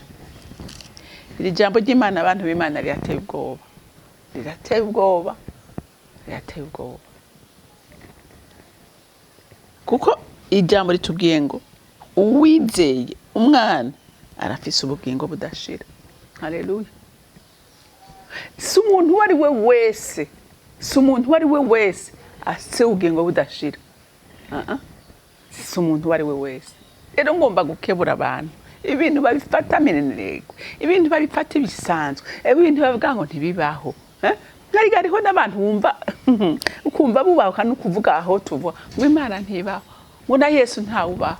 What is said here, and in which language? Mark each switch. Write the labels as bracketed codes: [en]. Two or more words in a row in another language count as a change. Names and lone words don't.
[rn] Iri jambo ry'Imana abantu b'Imana rirateye ubwoba, rirateye ubwoba, rirateye ubwoba, kuko ijambo ritubwiye ngo uwizeye umwana arafise ubugingo budashira. Haleluya. Si umuntu wari we wese, si umuntu wari we wese afise ubugingo budashira. Si umuntu wari we wese. Rero ngomba gukebura abantu ibintu babifata minenerego, ibintu babifata ibisanzwe, ibintu bavuga ngo ntibibaho. Ngari gariho n'abantu wumva ukumva bubaho kandi ukuvuga aho tuvuga ngo Imana ntibaho, ngo na Yesu ntawubaho.